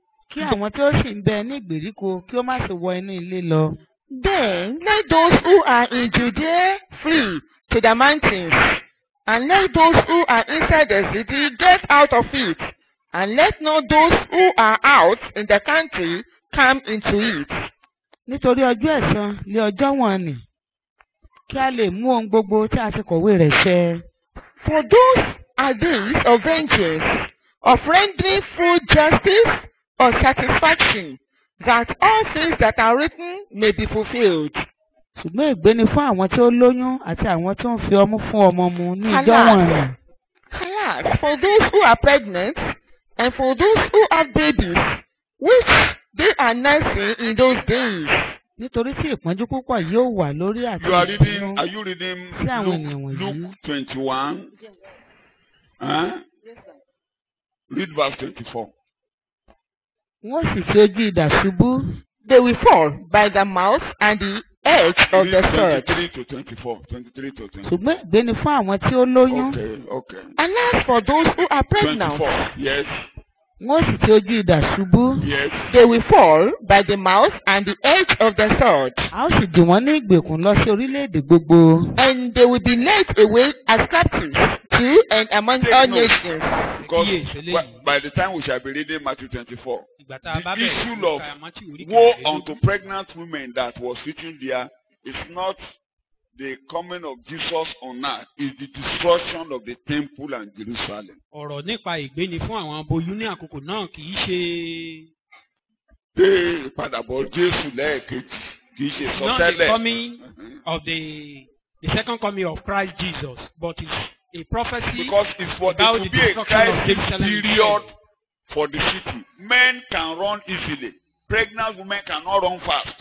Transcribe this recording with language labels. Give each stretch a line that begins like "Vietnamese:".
Yoruba: Kí àwọn tí ó sì ń bẹ ní ìgbèríko kí ó má ṣe wọ inú ilé lọ.
English: Then let those who are in Judea flee to the mountains, and let those who are inside the city get out of it, and let not those who are out in the country come into it.
Yoruba: Nítorí ọjọ́ ẹ̀san lé ọjọ́ wọn nì, kí a lè mú ohun gbogbo tí a ti kọ̀wé rẹ̀ ṣẹ.
English: For those are days of vengeance, of rendering full justice or satisfaction, that all things that are written may be fulfilled.
Yoruba: Ṣùgbọ́n ègbé ni fún àwọn tí ó lóyún àti àwọn tí ó ń fi ọmú fún ọmọ mu ní ìjọ wọ̀nyí.
English: Alas, for those who are pregnant and for those who have babies, which they are nursing in those days.
Yoruba: Nítorí tí ìpọ́njú púpọ̀ yóò wà lórí àti ìpinnu.
English: Are you reading
Yoruba: sí àwọn ènìyàn wọ̀nyí?
English: Luke 21? Read verse 24.
Yoruba: Wọ́n sì fi ojú idà ṣubú.
English: They will fall by the mouth and the edge of the sword. 23 to 24. 23 to 24.
Yoruba: Ṣùgbọ́n ègbé ni fún àwọn tí ó lóyún.
English: Okay. And as for those who are pregnant. 24. Yes.
Yoruba: Wọ́n sì fi ojú idà ṣubú.
English: Yes. They will fall by the mouth and the edge of the sword.
Yoruba: A ó sì dì wọ́n ní ìgbèkùn lọ sí orílẹ̀-èdè gbogbo.
English: And they will be led away as captives to and among all nations. Because by the time we shall be reading Matthew 24, the issue of woe unto pregnant women that was written there is not the coming of Jesus on earth, is the destruction of the temple and Jerusalem.
Yoruba: Ọ̀rọ̀ nípa ìgbéni fún àwọn aboyún ní àkókò náà kì í ṣe. Pé ìpadàbọ̀ Jésù lẹ́ẹ̀kejì kì í ṣe sọtẹ́lẹ̀.
English: Not the coming of the second coming of Christ Jesus, but it's a prophecy. Because it's for there to be a crisis period for the city. Men can run easily. Pregnant women cannot run fast.